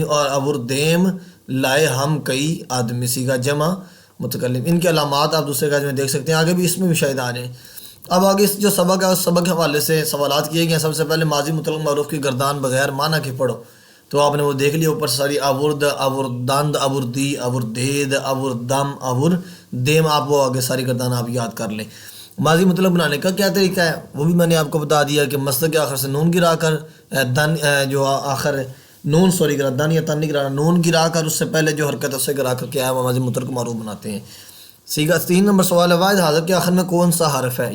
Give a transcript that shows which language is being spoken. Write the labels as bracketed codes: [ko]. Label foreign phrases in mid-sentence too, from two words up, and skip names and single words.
[ur] اور اوردیم، لائے ہم کئی آدمی، سیگا جمع متکلم۔ ان کے علامات آپ دوسرے قاعدے میں دیکھ سکتے ہیں، آگے بھی اس میں بھی شاید آ جائیں۔ اب آگے جو سبق ہے اس سبق کے حوالے سے سوالات کیے گئے ہیں۔ سب سے پہلے ماضی مطلق معروف کی گردان بغیر معنی کے پڑھو، تو آپ نے وہ دیکھ لیا اوپر ساری، [fa] اورد، اوردند، اوردی، اوردید، اوردم، اوردیم، [ur] آپ وہ آگے ساری گردان آپ یاد کر لیں۔ ماضی مطلق بنانے کا کیا طریقہ ہے وہ بھی میں نے آپ کو بتا دیا کہ مصدر کے آخر سے نون گرا کر دن، جو آخر نون گرا، دن یا تن نہیں گرانا، نون گرا کر اس سے پہلے جو حرکت ہے اسے گرا کر کیا ہے وہ ماضی مطلق معروف بناتے ہیں۔ سیگا 3 نمبر سوال ہے، واحد حاضر کے آخر میں کون سا حرف ہے؟